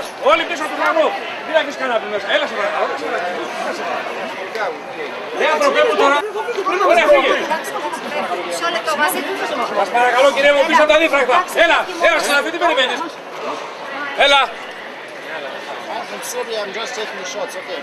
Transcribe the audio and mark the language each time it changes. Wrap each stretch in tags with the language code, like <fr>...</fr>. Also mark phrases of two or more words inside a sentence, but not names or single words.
<el>Όλοι πίσω από τον φραγμό! Τι να έχεις κανένα μέσα! Έλα σε παρακαλώ! Δεν ανθρωπεύω τώρα! Ωραία, φύγε! Σας παρακαλώ κύριε μου πίσω τα δίφραγμα! Έλα! Έλα συναφή, τι περιμένεις! Έλα!</el> <en>I'm sorry, I'm just taking the shots, okay.</en>